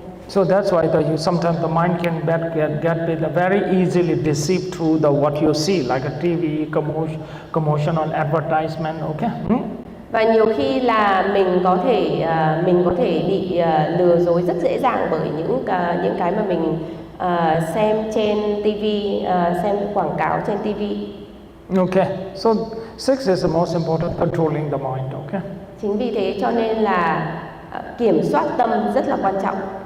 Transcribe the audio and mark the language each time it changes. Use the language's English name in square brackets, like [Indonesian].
[English] So that's why sometimes the mind can get very easily deceived through what you see, like a TV commotional advertisement. Okay. [Vietnamese] Và nhiều khi là mình có thể bị lừa dối rất dễ dàng bởi những cái mà mình xem trên TV, xem quảng cáo trên TV. [English] Okay, so 6 is the most important, controlling the mind. Okay. [Vietnamese] Chính vì thế cho nên là kiểm soát tâm rất là quan trọng.